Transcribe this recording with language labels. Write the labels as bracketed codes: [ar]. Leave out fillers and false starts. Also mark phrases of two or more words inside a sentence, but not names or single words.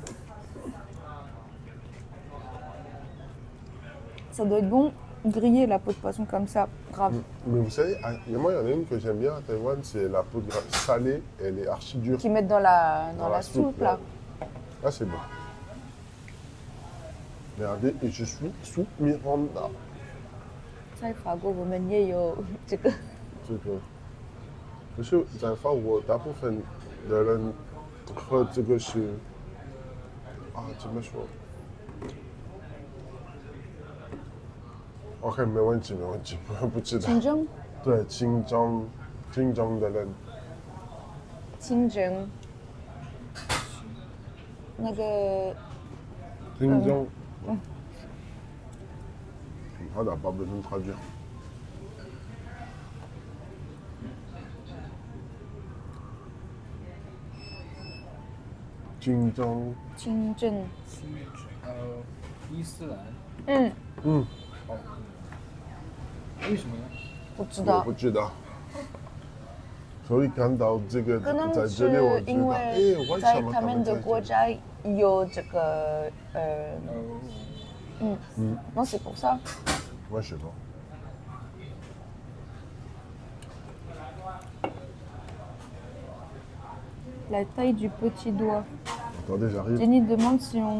[fr] Ça doit être bon, griller la peau de poisson comme ça. Grave. Mais vous savez, moi, il y en a une que j'aime bien à Taïwan, c'est la peau de salée. Elle est archi dure. Qui mettent dans la soupe là. Ah, c'est bon. Regardez, et je suis sous Miranda. [zh] 在法国，我们也有这个。这个，可是，在法国，大部分的人喝这个是怎么说？OK，没问题，我不知道。清蒸，对，清蒸的人，清蒸，那个 [fr] 清蒸。On n'a pas besoin de traduire. [zh] Xinjiang. 清蒸，伊斯兰。为什么呢？不知道。我不知道。所以看到这个可能在这里，我是因知道，为在为什么他们的国家有这个 [fr] non c'est pour ça. Moi, je sais pas. La taille du petit doigt. Attendez, j'arrive. Jenny demande si on